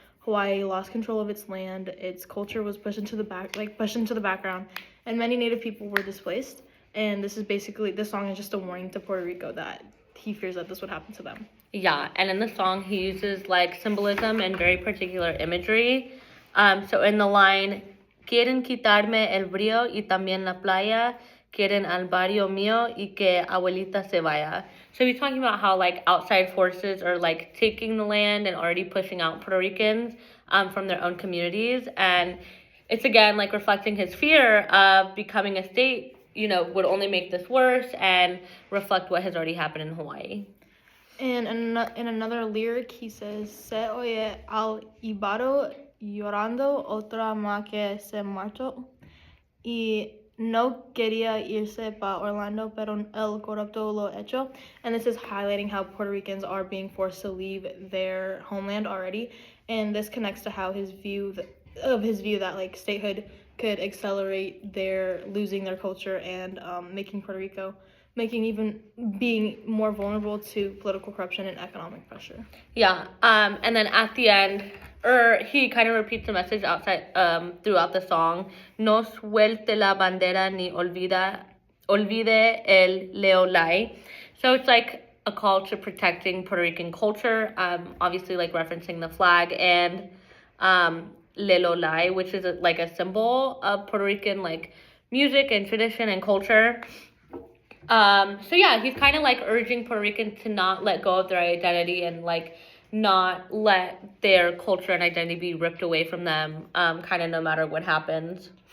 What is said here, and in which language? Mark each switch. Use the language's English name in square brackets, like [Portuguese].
[English] Hawaii lost control of its land, its culture was pushed into the background, and many native people were displaced. And this song is just a warning to Puerto Rico that he fears that this would happen to them. Yeah, and in the song he uses like symbolism and very particular imagery. So in the line, [Spanish] quieren quitarme el brillo y también la playa, quieren al barrio mío y que abuelita se vaya. [English] So he's talking about how like outside forces are like taking the land and already pushing out Puerto Ricans from their own communities. And it's again like reflecting his fear of becoming a state, would only make this worse and reflect what has already happened in Hawaii. And in another lyric, he says, [Spanish] Se oye al ibaro llorando otra más que se marchó, y no quería irse pa Orlando, pero el corrupto lo hecho. [English] And this is highlighting how Puerto Ricans are being forced to leave their homeland already. And this connects to how his view that like statehood could accelerate their losing their culture and making Puerto Rico even being more vulnerable to political corruption and economic pressure. Yeah, and then at the end, he kind of repeats the message throughout the song. [Spanish] No suelte la bandera ni olvide el leolai. [English] So it's like a call to protecting Puerto Rican culture, obviously like referencing the flag, and leolai, which is like a symbol of Puerto Rican like music and tradition and culture. So yeah, he's kind of like urging Puerto Ricans to not let go of their identity and like not let their culture and identity be ripped away from them, kind of no matter what happens.